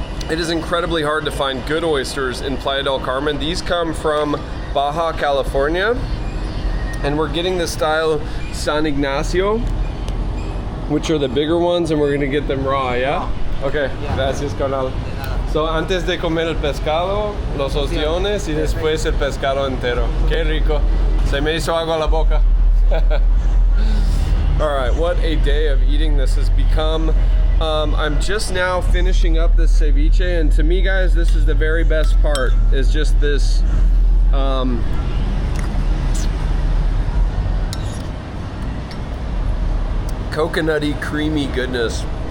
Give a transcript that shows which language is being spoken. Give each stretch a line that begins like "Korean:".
English: It is incredibly hard to find good oysters in Playa del Carmen. These come from Baja California, and we're getting the style San Ignacio, which are the bigger ones, and we're gonna get them raw, yeah?
Spanish: Okay, gracias, carnal. So, antes de comer el pescado, los ostiones y después el pescado entero. Qué rico. Se me hizo agua la boca.
English: All right, what a day of eating this has become. I'm just now finishing up this ceviche, and to me, guys, this is the very best part, is just this coconutty, creamy goodness.